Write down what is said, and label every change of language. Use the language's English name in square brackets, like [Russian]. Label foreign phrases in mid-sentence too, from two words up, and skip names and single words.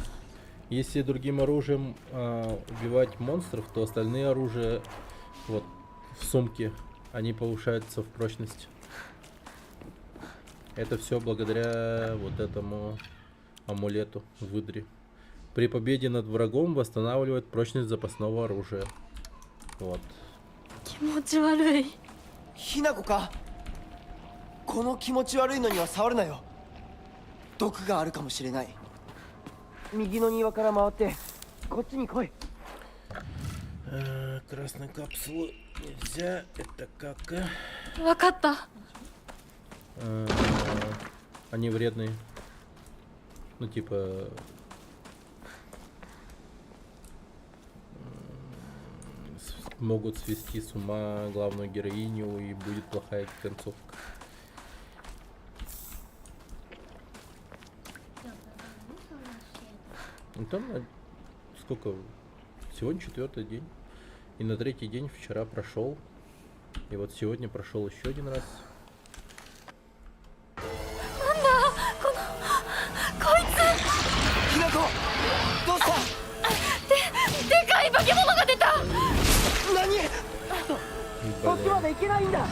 [Russian] Если другим оружием убивать монстров, то остальные оружия вот в сумке, они повышаются в прочности. Это все благодаря вот этому амулету выдре. При победе над врагом восстанавливает прочность запасного оружия. Вот. [Japanese] 気持ち悪い。ひなこか。この気持ち悪いのには触るなよ。毒があるかもしれない。右の庭から回ってこっちに来い。 [Russian] Красные капсулы нельзя. Это как? [Japanese] わかった。 [Russian] Они вредные. Ну типа могут свести с ума главную героиню и будет плохая концовка. Ну там сколько? Сегодня 4-й день. И на 3-й день вчера прошел. И вот сегодня прошел еще один раз. [Japanese] ひなこ、どうした？でかい化け物が出た。何？そっちまで行けないんだ。